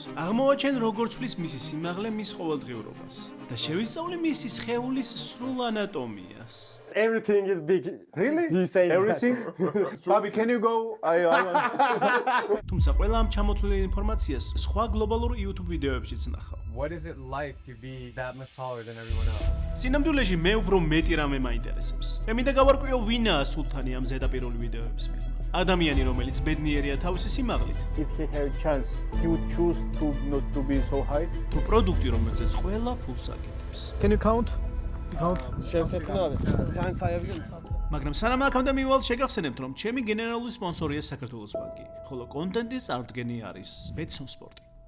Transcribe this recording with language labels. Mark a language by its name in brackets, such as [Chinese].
[Georgian] აღმოვაჩენ როგორ ცვლის მისი სიმაღლე მის ყოველდღიურობას და შევისწავლე მისი სხეულის სრულ ანატომიას. [English] Everything is big. Really? He says everything? Baby, can you go? I want. [Georgian] თუმცა ყველა ამ ჩამოთვლილ ინფორმაციას სხვა გლობალურ YouTube ვიდეოებშიც ნახავ. [English] What is it like to be that much taller than everyone else? [Georgian] სინამდვილეში მე უფრო მეტი რამე მაინტერესებს. მე მინდა გავარკვიო ვინაა სულთანი ამ ზედაპირული ვიდეოების მიღმა. ადამიანი რომელიც ბედნიერია თავისი სიმაღლით. [English] If he had a chance, he would choose to not to be so high. [Georgian] თუ პროდუქტი რომელზეც ყველა ფულს აკეთებს. [English] Can you count? [Georgian] მაგრამ სანამ აქამდე მივალ შეგახსენებთ რომ ჩემი გენერალური სპონსორია საქართველოს ბანკი, ხოლო კონტენტის წარდგენი არის ბეტსონ სპორტი.